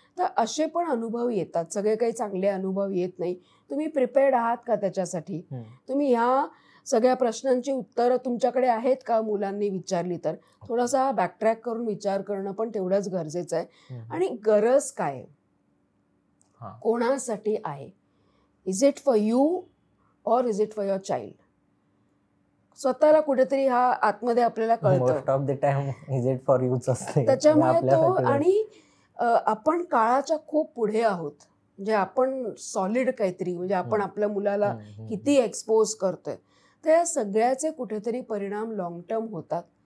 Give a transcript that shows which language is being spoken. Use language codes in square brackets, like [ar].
[mr] तर असे पण अनुभव येतात. सगळे काही चांगले अनुभव येत नाही. तुम्ही प्रिपेअर्ड आहात का त्याच्यासाठी? तुम्ही ह्या सगळ्या प्रश्नांची उत्तरं तुमच्याकडे आहेत का मुलांनी विचारली तर? थोडासा बॅकट्रॅक करून विचार करणं पण तेवढंच गरजेचं आहे. आणि गरज काय, कोणासाठी आहे? [en] Is it for you or is it for your child? [mr] स्वतःला कुठेतरी हा आतमध्ये आपल्याला कळतं. [en] most of the time is it for यूच [mr] असते त्याच्यामुळे तो, आणि आपण काळाच्या खूप पुढे आहोत. म्हणजे आपण सॉलिड काहीतरी, म्हणजे आपण आपल्या मुलाला किती एक्सपोज करतोय, तर या सगळ्याचे कुठेतरी परिणाम लॉंग टर्म होतात.